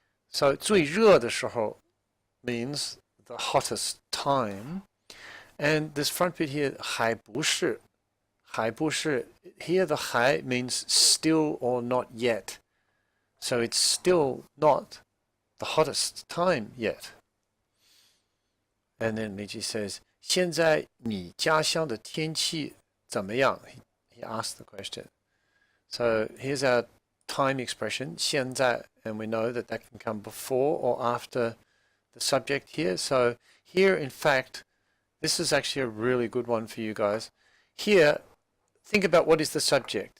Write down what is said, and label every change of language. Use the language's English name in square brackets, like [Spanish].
[English] So [Chinese] 最热的时候 [English] means the hottest time, and this front bit here, [Chinese] 还不是. 还不是, [English] here the 还 means still or not yet. So it's still not the hottest time yet. And then Li Qi says, [Chinese] 现在你家乡的天气怎么样? [English] He asked the question. So here's our time expression, 现在, and we know that that can come before or after the subject here. So here, in fact, this is actually a really good one for you guys. Here, think about what is the subject.